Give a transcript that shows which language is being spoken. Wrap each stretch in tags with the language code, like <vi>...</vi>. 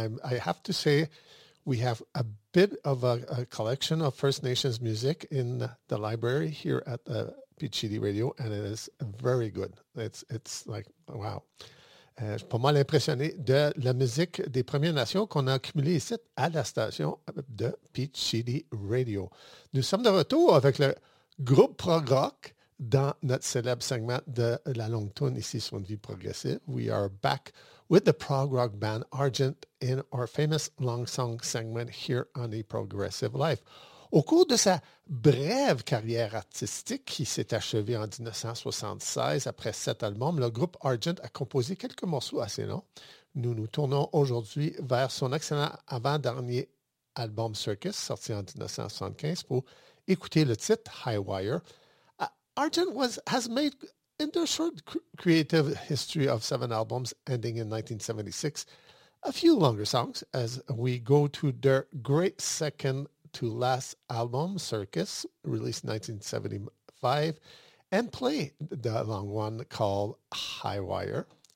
<en>I have to say, we have a bit of a collection of First Nations music in the library here at the Pichidi Radio, and it is very good. It's like, wow.</en> <fr>Je suis pas mal impressionné de la musique des Premières Nations qu'on a accumulée ici à la station de Pichidi Radio. Nous sommes de retour avec le groupe prog rock dans notre célèbre segment de la longue toune ici sur une vie progressive.</fr> <en>We are back with the prog rock band Argent in our famous long song segment here on A Progressive Life.</en> <fr>Au cours de sa brève carrière artistique qui s'est achevée en 1976 après 7 albums, le groupe Argent a composé quelques morceaux assez longs. Nous nous tournons aujourd'hui vers son excellent avant-dernier album Circus, sorti en 1975, pour écouter le titre High Wire.</fr> <en>Argent has made in the short creative history of 7 albums ending in 1976 a few longer songs as we go to their great second to last album, Circus, released 1975, and play the long one called High Wire.</en>